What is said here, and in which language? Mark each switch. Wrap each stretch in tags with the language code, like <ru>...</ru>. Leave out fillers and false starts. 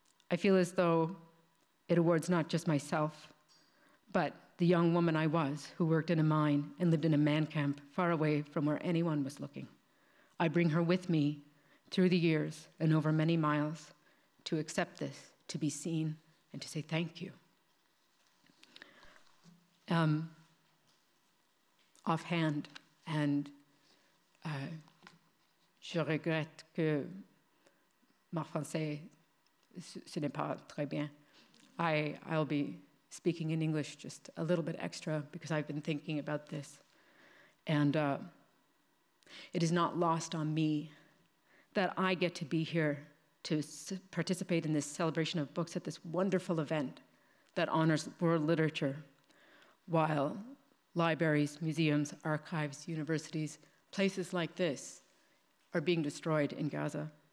<en>I feel as though it awards not just myself, but the young woman I was who worked in a mine and lived in a man camp far away from where anyone was looking. I bring her with me through the years and over many miles to accept this, to be seen, and to say thank you. Offhand, and</en> <fr>je regrette que mon français, ce n'est pas très bien.</fr> <en>I'll be speaking in English just a little bit extra because I've been thinking about this. And it is not lost on me that I get to be here to participate in this celebration of books at this wonderful event that honors world literature, while libraries, museums, archives, universities, places like this are being destroyed in Gaza.</en>